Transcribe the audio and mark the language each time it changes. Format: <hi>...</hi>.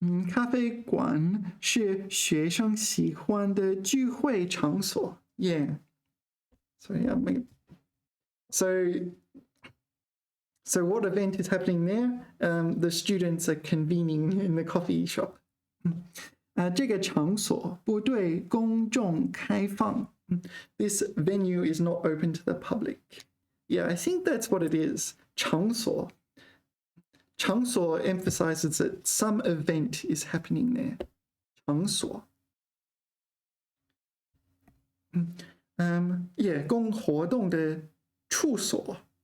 <zh>咖啡馆是学生喜欢的聚会场所.</zh> <en>Yeah. So yeah, so what event is happening there? The students are convening in the coffee shop.</en> <zh>这个场所不对公众开放.</zh> <en>This venue is not open to the public. Yeah, I think that's what it is.</en> <zh>场所.</zh> <en>场所 emphasizes that some event is happening there.</en> <zh>场所. Yeah, 供活动的处所.</zh>